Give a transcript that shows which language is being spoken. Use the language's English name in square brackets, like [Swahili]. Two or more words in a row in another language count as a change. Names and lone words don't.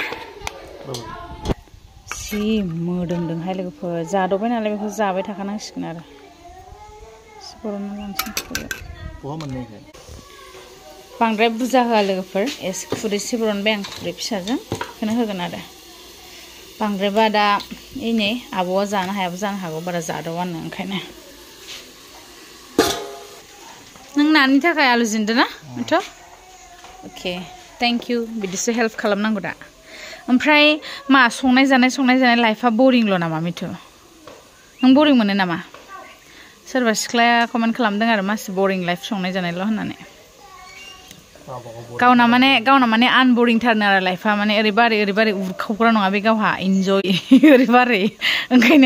[Bodo] जि मोदोमदोंहाय लोगोफोर जादबबाय नालाय बेखौ जाबाय थाखानांसिगोन आरो एसे बरनना लानोसै बांद्राय बुरजा होआ लोगोफोर एसे खुरैसे बरनबाय आं खुरै फिसाजों बेखौनो होगोन आरो बांद्रायबा दा नै आब'आ जानो हायाबो जानो हागौ बारा जादावानो ओंखायनो नों नानि थाखाय आलु जिन्दो ना मिथु [English] okay thank you [Bodo] बिदिसो हेल्प खालामनांगौ दा ओमफ्राय मा संनाय जानाय लाइफआ बरिंल' नामा मिथु नों बरिं मोनो नामा सोरबा सिख्लाया कमेन्ट खालामदों आरो मासि बरिं लाइफ संनाय जानायल' होननानै गावना माने आनबरिंथारनो आरो लाइफआ माने ओरैबारै उरखावग्रा नङा बे गावहा इन्जय ओरैबारै ओंखायनो